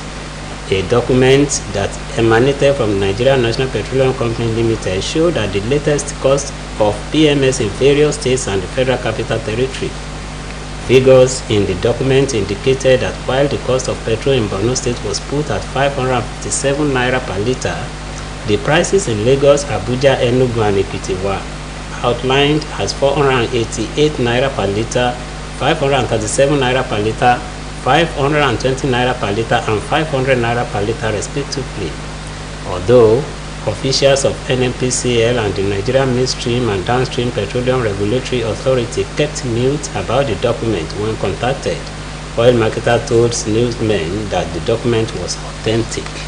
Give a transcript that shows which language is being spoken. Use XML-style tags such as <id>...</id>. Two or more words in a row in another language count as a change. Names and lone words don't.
<en>A document that emanated from the Nigerian National Petroleum Company Limited showed that the latest cost of PMS in various states and the Federal Capital Territory. Figures in the document indicated that while the cost of petrol in Borno State was put at 557 naira per litre, the prices in Lagos, Abuja, Enugu and Ekiti were outlined as 488 naira per litre, 537 naira per litre, 520 naira per litre and 500 naira per litre respectively. Although officials of NNPCL and the Nigerian Midstream and Downstream Petroleum Regulatory Authority kept mute about the document when contacted, oil marketer told newsmen that the document was authentic.</en>